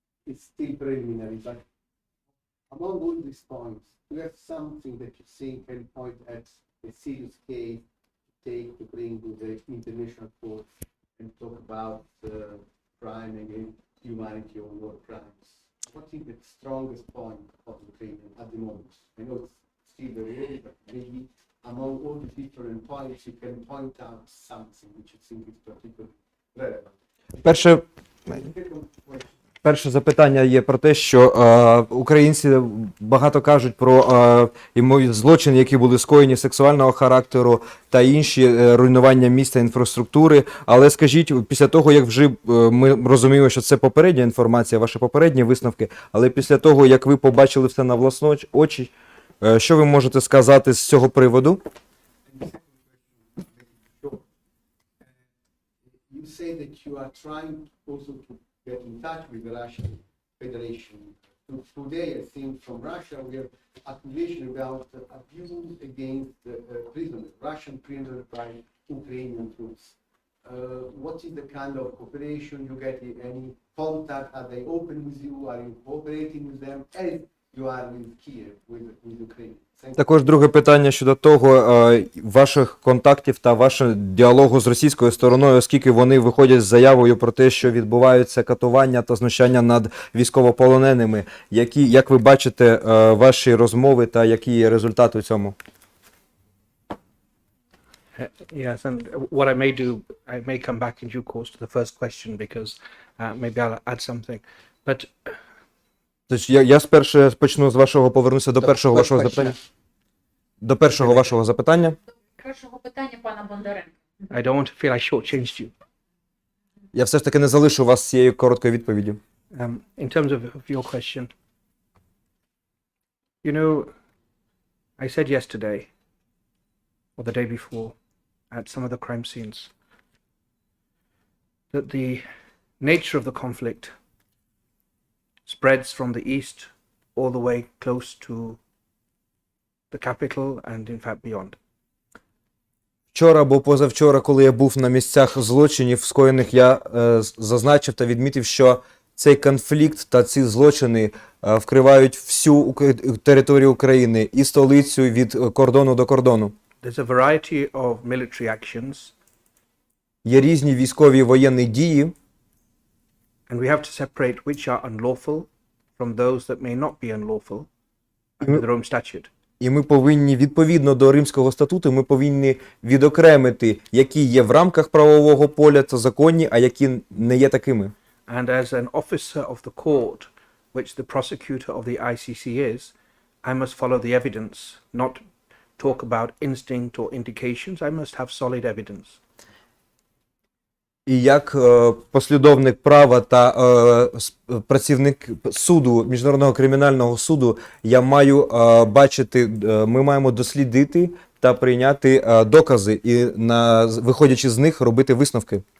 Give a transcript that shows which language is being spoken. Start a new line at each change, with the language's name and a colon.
English: It's still preliminary, but among all these points, do you have something that you think can point at a serious case to take to bring to the international court and talk about crime against humanity or war crimes? What is the strongest point of Ukraine at the moment? I know it's still very early, but maybe among all the different points, you can point out something which you think is particularly relevant.
Ukrainian: Перше запитання є про те, що українці багато кажуть про злочини, які були скоєні сексуального характеру та інші руйнування міста, інфраструктури. Але скажіть, після того, як вже ми розуміємо, що це попередня інформація, ваші попередні висновки, але після того, як ви побачили все на власні очі, що ви можете сказати з цього приводу?
English: You say that you are trying also to get in touch with the Russian Federation. Today, I think from Russia, we have accusation about abuse against prisoners, Russian prisoners by Ukrainian troops. What is the kind of cooperation you get? Any contact? Are they open with you? Are you cooperating with them? As you are with Kiev, with Ukraine.
Ukrainian: Також друге питання щодо того, ваших контактів та вашого діалогу з російською стороною, оскільки вони виходять з заявою про те, що відбуваються катування та знущання над військовополоненими. Як ви бачите ваші розмови та які є результати у цьому?
English: Yes, and what I may do, I may come back in due course to the first question because maybe I'll add something. But
Ukrainian: Я спершу почну з вашого, повернуся до першого вашого запитання. До першого вашого запитання. Першого питання пана Бондаренка.
English: I don't want to feel I shortchanged you.
Ukrainian: Я все ж таки не залишу вас цією короткою відповіддю.
English: In terms of your question, you know, I said yesterday or the day before at some of the crime scenes that the nature of the conflict spreads from the east all the way close to the capital and in fact beyond.
Ukrainian: Вчора або позавчора, коли я був на місцях злочинів скоєних, я зазначив та відмітив, що цей конфлікт та ці злочини вкривають всю територію України і столицю від кордону до кордону.
English: There's a variety of military actions.
Ukrainian: Є різні військові воєнні дії.
English: And we have to separate which are unlawful from those that may not be unlawful under the Rome Statute.
Ukrainian: І ми повинні, відповідно до Римського статуту, ми повинні відокремити, які є в рамках правового поля та законні, а які не є такими.
English: And as an officer of the court, which the prosecutor of the ICC is, I must follow the evidence, not talk about instinct or indications. I must have solid evidence.
Ukrainian: І як послідовник права та працівник суду, Міжнародного кримінального суду, я маю бачити, ми маємо дослідити та прийняти докази і, виходячи з них, робити висновки.